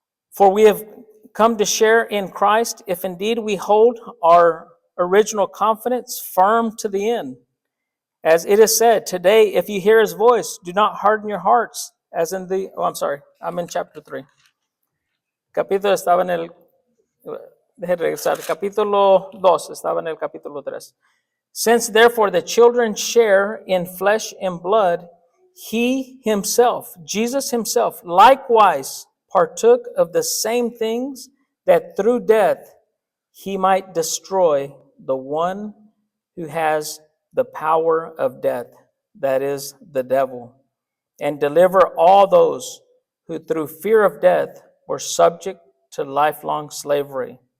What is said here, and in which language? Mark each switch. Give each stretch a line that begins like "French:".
English: For we have come to share in Christ, if indeed we hold our original confidence firm to the end. As it is said, today, if you hear his voice, do not harden your hearts, as in I'm in chapter 3.
Spanish: Capítulo estaba en el, deje regresar, capítulo 2, estaba en el capítulo 3.
English: Since therefore the children share in flesh and blood, he himself, Jesus himself, likewise partook of the same things, that through death he might destroy the one who has the power of death, that is, the devil, and deliver all those who through fear of death were subject to lifelong slavery.